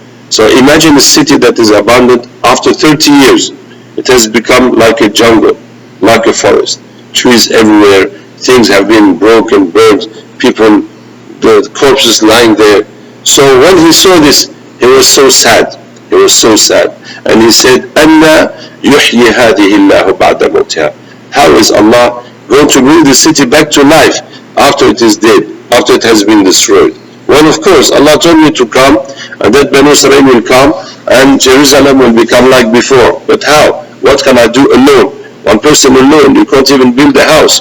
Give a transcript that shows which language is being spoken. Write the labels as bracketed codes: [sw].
[en] So imagine a city that is abandoned after 30 years. It has become like a jungle, like a forest. Trees everywhere, things have been broken, burned, people, the corpses lying there. So when he saw this, he was so sad. He was so sad. And he said, [ar] أَنَّا يُحْيِي هَذِهِ اللَّهُ بَعْدَ مَوْتِهَا. [en] How is Allah going to bring the city back to life after it is dead, after it has been destroyed? Well, of course, Allah told me to come, and that Banu Israel will come, and Jerusalem will become like before. But how? What can I do alone? One person alone, you can't even build a house.